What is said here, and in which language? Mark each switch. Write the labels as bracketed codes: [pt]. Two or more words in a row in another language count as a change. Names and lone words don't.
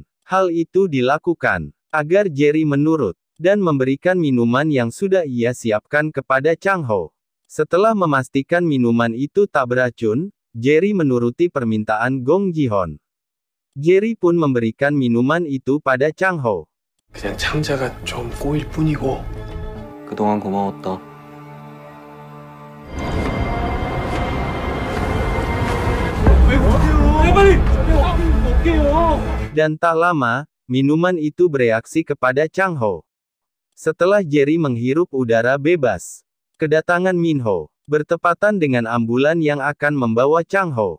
[id] Hal itu dilakukan agar Jerry menurut dan memberikan minuman yang sudah ia siapkan kepada Chang Ho. Setelah memastikan minuman itu tak beracun, Jerry menuruti permintaan Gong Ji-hon. Jerry pun memberikan minuman itu pada Chang Ho. [ko] 그냥 창자가 좀 꼬일 뿐이고. 그동안 고마웠다. [id] Dan tak lama, minuman itu bereaksi kepada Chang Ho. Setelah Jerry menghirup udara bebas, kedatangan Min Ho bertepatan dengan ambulan yang akan membawa Chang Ho.